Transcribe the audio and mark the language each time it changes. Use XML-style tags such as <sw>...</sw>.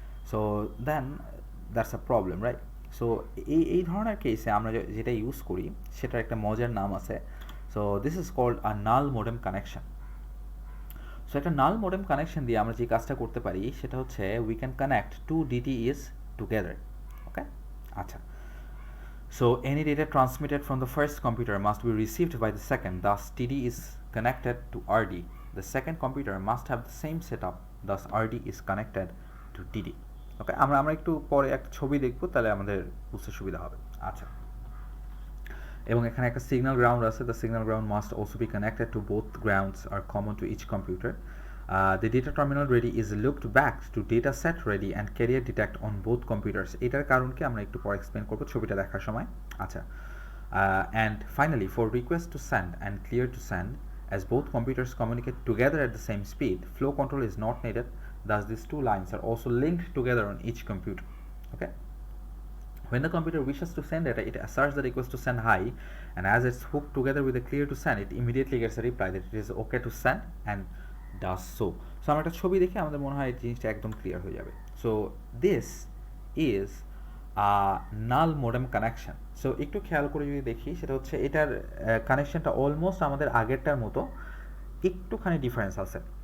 <bn>So then that's a problem, right? So এই ধরনের কেসে আমরা যেটা ইউজ করি সেটার একটা মজার নাম আছে।</bn> <en>So this is called a null modem connection.</en> <bn>So একটা নাল মোডেম কানেকশন দিয়ে আমরা যে কাজটা করতে পারি সেটা হচ্ছে</bn> <en>We can connect to DTEs together. Okay, আচ্ছা, so any data transmitted from the first computer must be received by the second, thus TD is connected to RD. The second computer must have the same setup, thus RD is connected to TD.</en> <bn>ওকে, আমরা একটু পরে একটা ছবি দেখব তাহলে আমাদের বুঝতে সুবিধা হবে।</bn> <en>আচ্ছা,</en> <bn>এবং এখানে একটা সিগন্যাল গ্রাউন্ড আছে,</bn> <en>the signal ground must also be connected to both grounds are common to each computer. The data terminal ready is looked back to data set ready and carrier detect on both computers.</en> <bn>এটার কারণ কি আমরা একটু পরে explain করব ছবিটা দেখার সময়।</bn> <en>আচ্ছা, and finally for request to send and clear to send, as both computers communicate together at the same speed, flow control is not needed, thus these two lines are also linked together on each computer. Okay, when the computer wishes to send data it asserts the request to send high, and as it's hooked together with the clear to send it immediately gets a reply that it is okay to send and does so.</en> <bn>So আমরা একটা ছবি দেখে আমাদের মনে হয় এই জিনিসটা একদম ক্লিয়ার হয়ে যাবে।</bn> <en>So this is null modem connection.</en> <bn>So একটু খেয়াল করে যদি দেখি সেটা হচ্ছে এটার কানেকশনটা অলমোস্ট আমাদের আগেরটার মতো, একটুখানি ডিফারেন্স আছে।</bn>